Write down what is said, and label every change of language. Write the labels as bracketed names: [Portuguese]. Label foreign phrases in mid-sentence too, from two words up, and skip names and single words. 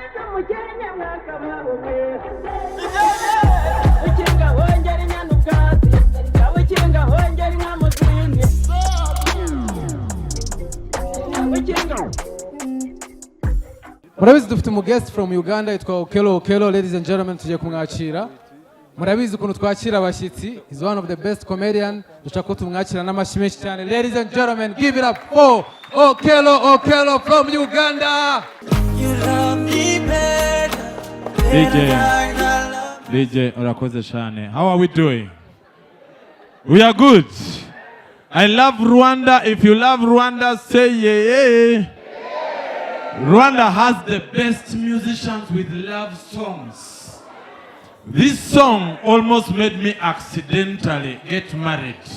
[Kinyarwanda] Murabizi dufite mu [English] guest from Uganda [Kinyarwanda] yitwa Okello. [English] Ladies and gentlemen, [Kinyarwanda] tujye kumwakira. Murabizi ukuntu twakira abashyitsi. [English] He's one of the best comedian. [Kinyarwanda] Dushaka ko tumwakira n'amashyi menshi cyane. [English] Ladies and gentlemen, give it up for Okello from Uganda. You love me better. [Kinyarwanda] DJ, urakoze cyane. [English] How are we doing? We are good. I love Rwanda. If you love Rwanda, say yeah. Rwanda has the best musicians with love songs. This song almost made me accidentally get married.